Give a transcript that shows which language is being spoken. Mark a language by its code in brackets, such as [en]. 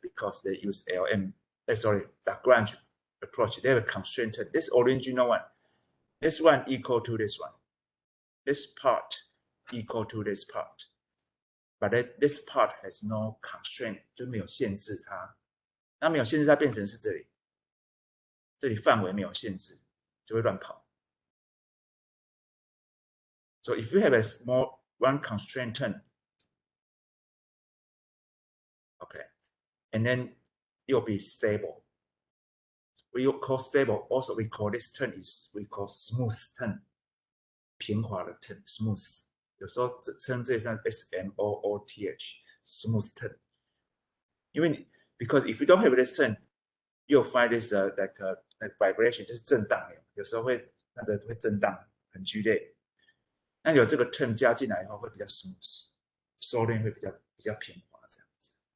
[en] Because they use Lagrange approach. They have a constraint. This original one, this one equal to this one. This part equal to this part. But this part has no constraint， [zh] 就没有限制它。那没有限制它变成是这里，这里范围没有限制，就会乱跑。 [en] So if you have a small one constraint term, okay, and then it will be stable. We call stable. Also, we call this term we call smooth term， [zh] 平滑的 [en] term smooth。 [zh] 有时候称这像 SMOOTH smooth term。因为 [en] because if you don't have this term, you'll find this like vibration [zh] 就是震荡，有时候会震荡，很剧烈。那有这个 term 加进来以后会比较 smooth， 收敛会比较平滑这样子。